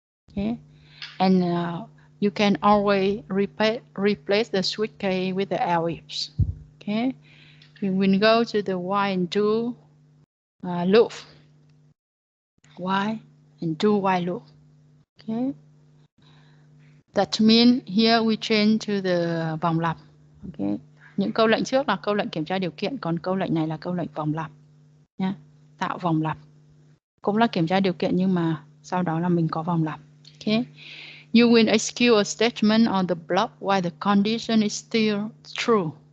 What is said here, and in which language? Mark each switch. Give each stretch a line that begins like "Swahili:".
English: Okay, and you can always replace the switch case with the else. Okay, we will go to the while and do loop. While and do while loop. Okay, that means here we change to the
Vietnamese: vòng lặp. Okay, những câu lệnh trước là câu lệnh kiểm tra điều kiện, còn câu lệnh này là câu lệnh vòng lặp nha. Tạo vòng lặp cũng là kiểm tra điều kiện nhưng mà sau đó là mình có vòng lặp.
English: Okay, you will execute a statement on the block while the condition is still true.